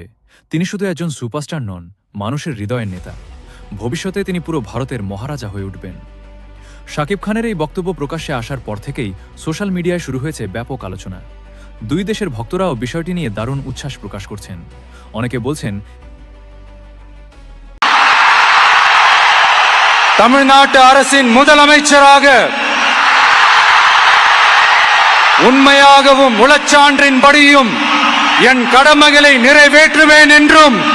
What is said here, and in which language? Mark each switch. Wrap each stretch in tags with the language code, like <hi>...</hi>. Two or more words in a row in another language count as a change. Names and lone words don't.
<bn>তিনি শুধু একজন সুপারস্টার নন, মানুষের হৃদয়ের নেতা। ভবিষ্যতে তিনি পুরো ভারতের মহারাজা হয়ে উঠবেন। শাকিব খানের এই বক্তব্য প্রকাশ্যে আসার পর থেকেই সোশ্যাল মিডিয়ায় শুরু হয়েছে ব্যাপক আলোচনা। দুই দেশের ভক্তরাও বিষয়টি নিয়ে দারুণ উচ্ছ্বাস প্রকাশ করছেন। অনেকে বলছেন,</bn> <ta>தமிழ்நாட்டு அரசின் முதலமைச்சராக உண்மையாகவும் உளச்சான்றின்படியும் என் கடமைகளை நிறைவேற்றுவேன் என்றும்</ta>